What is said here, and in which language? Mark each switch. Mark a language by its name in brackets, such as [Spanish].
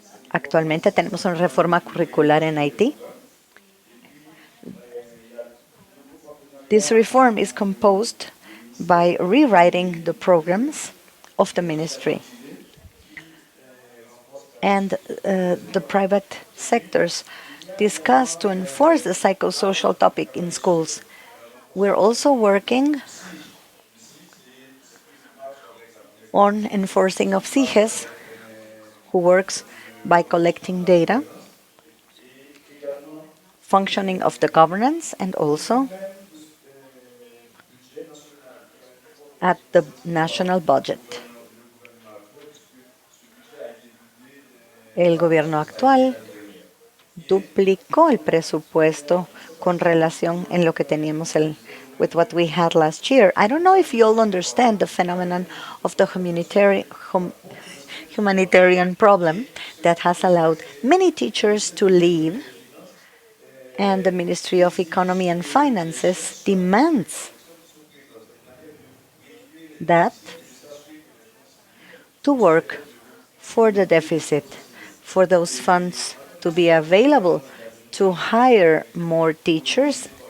[Spanish] Actualmente tenemos una reforma curricular en Haití. [English] This reform is composed by rewriting the programs of the ministry. And the private sectors discuss to enforce the psychosocial topic in schools. We're also working on enforcing of CIGES, who works by collecting data, functioning of the governance, and also at the national budget. [Spanish] El gobierno actual duplicó el presupuesto con relación en lo que teníamos [English] with what we had last year. I don't know if you all understand the phenomenon of the humanitarian problem that has allowed many teachers to leave, and the Ministry of Economy and Finances demands that to work for the deficit, for those funds to be available to hire more teachers.